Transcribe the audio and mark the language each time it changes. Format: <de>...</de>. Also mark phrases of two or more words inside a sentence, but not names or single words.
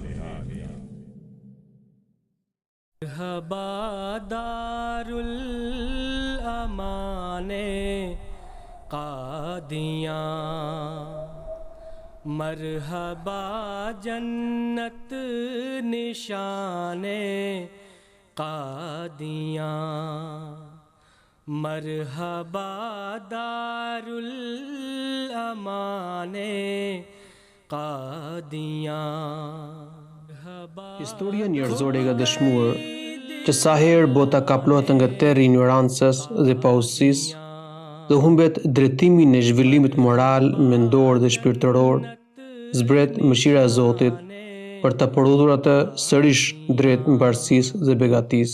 <ur>دار الامان قادیاں، مرحبا جنت نشان قادیاں، مرحبا دار الامان قادیاں.</ur> <sq>Historia njerëzore dëshmuar që sa herë bota kaplohet nga terri i ignorancës dhe pausësisë dhe humbet drejtimin e zhvillimit moral, mendor dhe shpirtëror, zbret mëshira e Zotit për të përudhur atë sërish drejt mbarësisë dhe begatisë.</sq>